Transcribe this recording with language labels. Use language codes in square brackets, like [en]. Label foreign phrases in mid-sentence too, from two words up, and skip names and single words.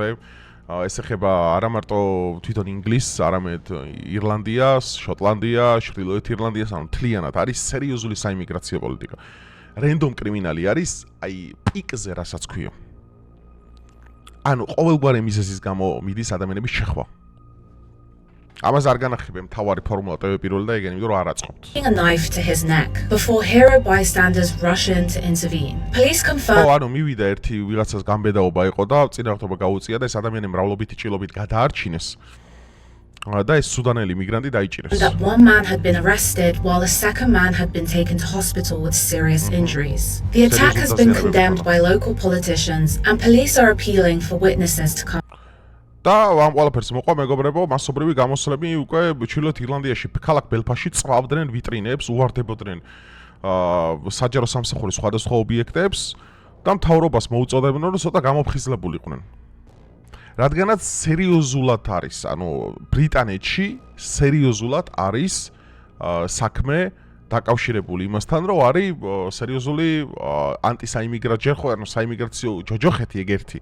[ka] ეს ეხება არა მარტო თვითონ ინგლისს, არამედ ირლანდიას, შოტლანდიას, ჩრდილოეთ ირლანდიას, ანუ მთლიანად არის სერიოზული საიმიგრაციო პოლიტიკა. რენდომ კრიმინალი არის, აი პიკზე რასაც ქვია. ანუ ყოველგვარი მიზეზის გამო მიდის ადამიანების შეხვა. ამას არ განახებია მთავარი ფორმულა პირველ და ეგენი, იმიტომ რომ არ აწყობთ. [en] A knife to his neck before hero bystanders rush in to intervene. Police confirm. [ka] ანუ მივიდა ერთი ვიღაცას გამბედაობა იყო და წინააღმდეგობა გაუწია და ეს ადამიანი მრავლობითი ჭრილობით გადაარჩინეს. და ეს სუდანელი მიგრანტი დაიჭირეს. [en] That one man had been arrested while the second man had been taken to hospital with serious injuries. The attack has been condemned by local politicians and police are appealing for witnesses to come. [ka] და ამ ყველაფერს მოყვა მეგობრებო, მასობრივი გამოსვლები უკვე ჩრდილოეთ ირლანდიაში ქალაქ ბელფასში წვავდნენ ვიტრინებს, უვარდებოდნენ საჯარო სამსახურის სხვადასხვა ობიექტებს და მთავრობას მოუწოდებდნენ რომ ცოტა გამოფხიზლებულიყვნენ. რადგანაც სერიოზულად არის, ანუ ბრიტანეთში სერიოზულად არის საქმე დაკავშირებული იმასთან, რომ არის სერიოზული ანტისაიმიგრაციო, ხო, ანუ საიმიგრაციო ჯოჯოხეთი ეგ ერთი.